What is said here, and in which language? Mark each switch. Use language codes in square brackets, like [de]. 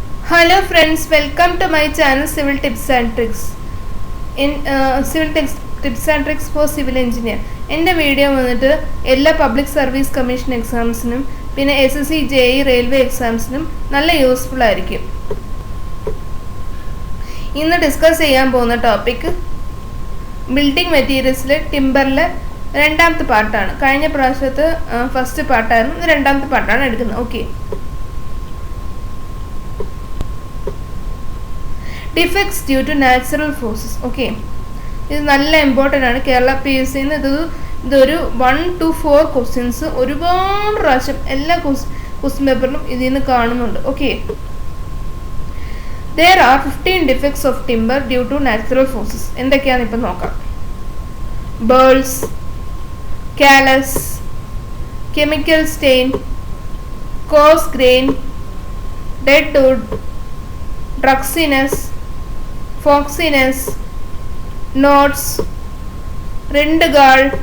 [en] Hello friends, welcome to my channel Civil Tips and Tricks. In Tips and Tricks for Civil Engineer. [ml] എൻ്റെ video വന്നിട്ട് എല്ലാ public service commission എക്സാംസിനും പിന്നെ SSC JEE railway എക്സാംസിനും നല്ല useful ആയിരിക്കും. ഇന്ന് discuss ചെയ്യാൻ പോകുന്ന ടോപ്പിക് ബിൽഡിംഗ് മെറ്റീരിയൽസിലെ ടിമ്പറിലെ രണ്ടാമത്തെ പാർട്ടാണ്. കഴിഞ്ഞ പ്രാവശ്യത്തെ ഫസ്റ്റ് പാർട്ടായിരുന്നു, ഇത് രണ്ടാമത്തെ പാർട്ടാണ് എടുക്കുന്നത്. [en] Okay, defects due to natural forces. [ml] Okay, ഇത് നല്ല ഇമ്പോർട്ടൻ്റ് ആണ്. കേരള PSCന്ന് ഇതൊരു 1 to 4 ക്വസ്റ്റ്യൻസ് ഒരുപാട് പ്രാവശ്യം എല്ലാ ക്വസ്റ്റ്യൻ പേപ്പറിലും ഇതിൽ നിന്ന് കാണുന്നുണ്ട്. [en] Okay, there are 15 defects of timber due to natural forces. [ml] എന്തൊക്കെയാണെന്ന് ഇപ്പം നോക്കാം. [en] burls, callus, chemical stain, coarse grain, dead wood, druxiness, foxiness, knots, rind gall,